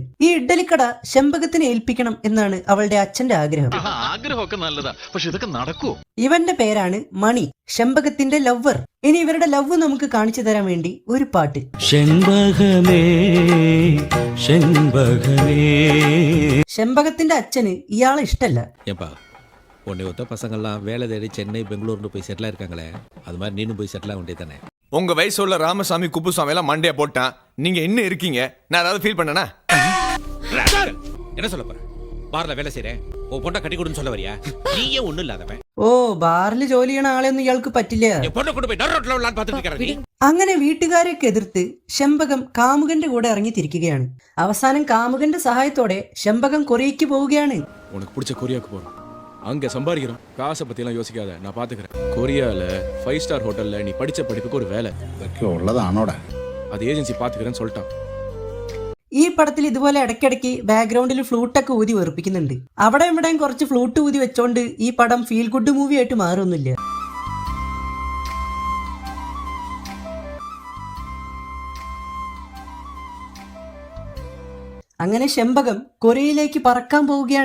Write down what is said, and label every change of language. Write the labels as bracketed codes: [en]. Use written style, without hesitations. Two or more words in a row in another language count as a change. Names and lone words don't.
[ml] ഈ ഇഡ്ഡലിക്കട ശംബകത്തിനെ ഏൽപ്പിക്കണം എന്നാണ് അവളുടെ അച്ഛന്റെ ആഗ്രഹം. ഇവന്റെ പേരാണ് മണി, ശംബകത്തിന്റെ ലവ്വർ. ഇനി ഇവരുടെ ലവ് നമുക്ക് കാണിച്ചു തരാൻ വേണ്ടി ഒരു പാട്ട്. ശംബകത്തിന്റെ അച്ഛന് ഇയാളെ ഇഷ്ടല്ല. [ta] உன்னை ஒத்த பசங்கள்லாம் வேலை தேடி சென்னை பெங்களூர்னு போய் செட்டில் இருக்காங்களே, அது மாதிரி நீனும் போய் செட்டில் ஆக வேண்டியது தானே. உங்க வயசுள்ள ராமசாமி குப்புசாமி எல்லாம் மண்டையா போட்டான். நீங்க இன்னும் இருக்கீங்க. நான் ஏதாவது ஃபீல் பண்ணனா? என்ன சொல்ல போற? பார்ல வேலை செய்றேன், ஓ பொண்ணை கட்டி கொடுன்னு சொல்ல வரியா? நீயே ஒண்ணும் இல்லாதவன். [ml] ഓ, ബാറിൽ ജോലി ചെയ്യണ ആളെയൊന്നും ഇയാൾക്ക് പറ്റില്ല. [ta] பொண்ணை கொண்டு போய் நடு ரோட்ல விளான் பார்த்துட்டு இருக்கறீ. [ml] അങ്ങനെ വീട്ടുകാരെയൊക്കെ എതിർത്ത് ശംബകം കാമുകന്റെ കൂടെ ഇറങ്ങി തിരിക്കുകയാണ്. അവസാനം കാമുകന്റെ സഹായത്തോടെ ശംബകം കൊറിയയ്ക്ക് പോവുകയാണ്. [ta] உனக்கு பிடிச்ச கொரியாவுக்கு போறோம். அங்க சம்பாதிக்கிறோம். காசை பத்தி எல்லாம் யோசிக்காத, நான் பாத்துக்கிறேன். கொரியால 5 [en] star hotel [ta] நீ படிச்ச படிப்புக்கு ஒரு வேலை [ml] ഉള്ളതാണോടാ? [ta] அது ஏஜென்சி பாத்துக்கிறேன்னு சொல்லிட்டான். [ml] ഈ പടത്തിൽ ഇതുപോലെ ഇടയ്ക്കിടയ്ക്ക് ബാക്ക്ഗ്രൗണ്ടിൽ ഫ്ലൂട്ടൊക്കെ ഊതി വെറുപ്പിക്കുന്നുണ്ട്. അവിടെ ഇവിടെയും കുറച്ച് ഫ്ലൂട്ട് ഊതി വെച്ചോണ്ട് ഈ പടം [en] feel good movie [ml] ആയിട്ട് മാറൊന്നുമില്ല. അങ്ങനെ ശംബകം കൊറിയയിലേക്ക് പറക്കാൻ പോവുകയാണ്.